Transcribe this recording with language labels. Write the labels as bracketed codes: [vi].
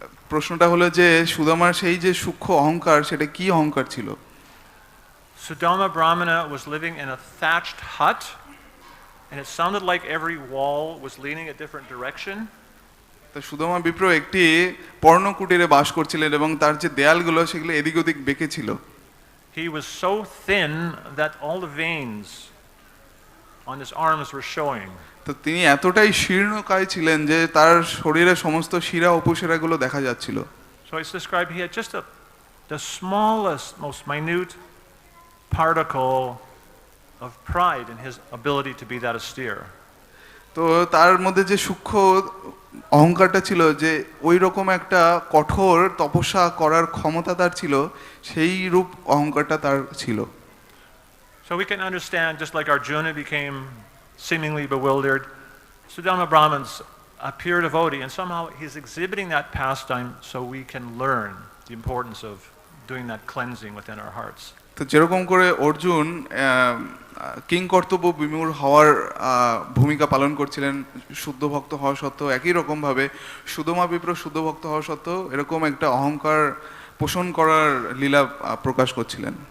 [bn] প্রশ্নটা হলো যে সুদামার সেই যে সূক্ষ্ম অহংকার, সেটা কি অহংকার ছিল? [en] Sudama Brahmana was living in a thatched hut, and it sounded like every wall was leaning a different direction. [bn] তো সুদামা বিপ্র একটি পর্ণকুটিরে বাস করছিলেন এবং তার যে দেয়ালগুলো সেগুলো এদিক ওদিক বেঁকে ছিল। [en] He was so thin that all the veins on his arms were showing. [bn] তো তিনি এতটাই শীর্ণকায় ছিলেন যে তার শরীরে সমস্ত শিরা উপশিরাগুলো দেখা যাচ্ছিল। [en] So it's described he had just the smallest, most minute particle of pride in his ability to be that austere. [bn] তো তার মধ্যে যে সূক্ষ্ম অহংকারটা ছিল, যে ওই রকম একটা কঠোর তপস্যা করার ক্ষমতা তার ছিল, সেই রূপ অহংকারটা তার ছিল। [en] So we can understand, just like Arjuna became seemingly bewildered, Sudama Brahman's a pure devotee, and somehow he's exhibiting that pastime so we can learn the importance of doing that cleansing within our hearts. [bn] তো যেরকম করে Arjun king কর্তব্য বিমূঢ় হওয়ার ভূমিকা পালন করছিলেন শুদ্ধ ভক্ত হওয়া সত্ত্বেও, একই রকমভাবে সুদামা বিপ্র শুদ্ধ ভক্ত হওয়া সত্ত্বেও এরকম একটা অহংকার পোষণ করার লীলা প্রকাশ করছিলেন।